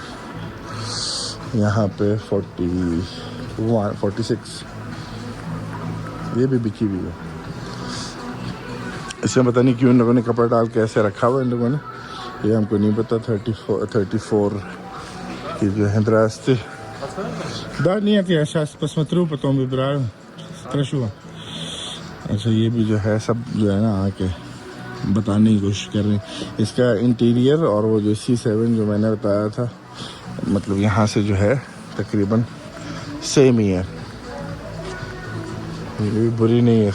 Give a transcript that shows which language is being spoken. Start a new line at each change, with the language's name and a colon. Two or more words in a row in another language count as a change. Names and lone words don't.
Hindi: यहाँ पे 46 ये भी बिकी हुई है. इसमें पता नहीं क्यों इन लोगों ने कपड़ा डाल के ऐसे रखा हुआ इन लोगों ने, ये हमको नहीं पता. 34 की जो है драсти.
Russian: Да, нет, я сейчас посмотрю, потом выбираю. Хорошо.
Hindi: अच्छा ये भी जो है सब जो है ना आके बताने की कोशिश कर रहे हैं. इसका इंटीरियर और वो जो C7 जो मैंने बताया था, मतलब यहाँ से जो है तकरीबन सेम ही है. ये भी बुरी नहीं है.